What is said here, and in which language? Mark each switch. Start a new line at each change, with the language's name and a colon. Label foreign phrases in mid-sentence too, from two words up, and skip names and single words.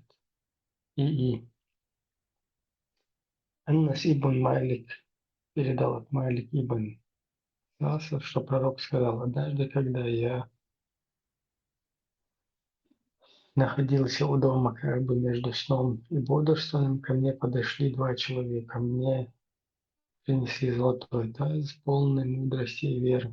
Russian: ИИ. Аннас ибн Малик передал от Малик ибн Наср, что пророк сказал: однажды, когда я находился у дома как бы между сном и бодрствованием, ко мне подошли два человека. Мне принесли золотой таз, полный мудрости и веры.